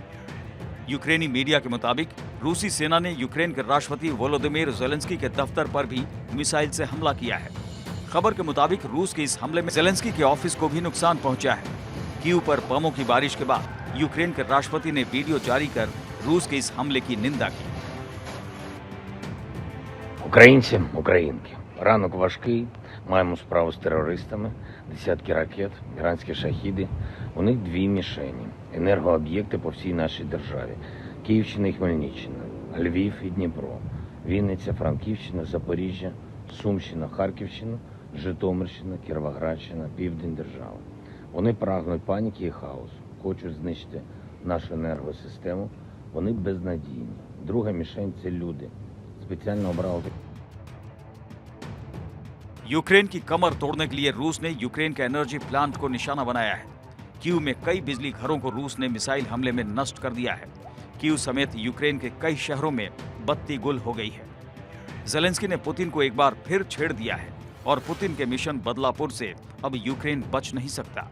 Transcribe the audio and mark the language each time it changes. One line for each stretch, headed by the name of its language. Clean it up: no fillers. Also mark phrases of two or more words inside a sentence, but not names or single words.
Hindi: यूक्रेनी मीडिया के मुताबिक रूसी सेना ने यूक्रेन के राष्ट्रपति वोलोदिमीर ज़ेलेंस्की के दफ्तर पर भी मिसाइल से हमला किया है। खबर के मुताबिक रूस के इस हमले में ज़ेलेंस्की के ऑफिस को भी नुकसान पहुंचा है। कीव पर बमों की बारिश के बाद यूक्रेन के राष्ट्रपति ने वीडियो जारी कर रूस के इस हमले की निंदा की।
Ukrainian: Українці, українки, ранок важкий, маємо справу з терористами, десятки ракет, іранські шахіди. У них дві мішені – енергооб'єкти по всій нашій державі. Київщина і Хмельниччина, Львів і Дніпро, Вінниця, Франківщина, Запоріжжя, Сумщина, Харківщина, Житомирщина, Кіровоградщина, Південь держави. Вони прагнуть паніки і хаосу, хочуть знищити нашу енергосистему. Вони безнадійні. Друга мішень – це люди. Спеціально обрали.
Hindi: यूक्रेन की कमर तोड़ने के लिए रूस ने यूक्रेन के
English: energy plant
Hindi: को निशाना बनाया है। कीव में कई बिजली घरों को रूस ने मिसाइल हमले में नष्ट कर दिया है। कीव समेत यूक्रेन के कई शहरों में बत्ती गुल हो गई है। ज़ेलेंस्की ने पुतिन को एक बार फिर छेड़ दिया है और पुतिन के मिशन बदलापुर से अब यूक्रेन बच नहीं सकता।